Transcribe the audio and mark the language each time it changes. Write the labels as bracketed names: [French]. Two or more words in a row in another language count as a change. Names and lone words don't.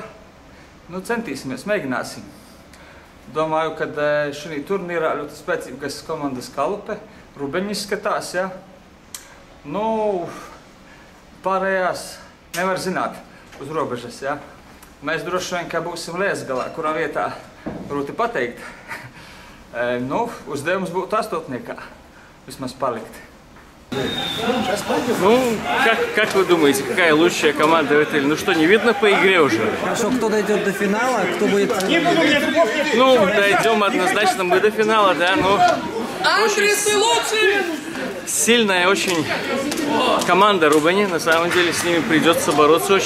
[Latvian] Centīsimies, mēģināsim. Domāju, ka šī turnīrā ļoti spēcīgas komandas Kalupe, Rubeņi izskatās, ja. Pārējās nevar zināt uz robežas, ja. Mēs droši vien, ka būsim Liesgalā, kurā vietā grūti pateikt. Uzdevums būtu 8. vismaz palikt. [Russian] Как вы думаете, какая лучшая команда в этой? Что, не видно по игре уже? Хорошо, кто дойдет до финала, кто будет... Дойдем однозначно мы до финала, да, очень сильная очень команда Рубани, на самом деле с ними придется бороться очень.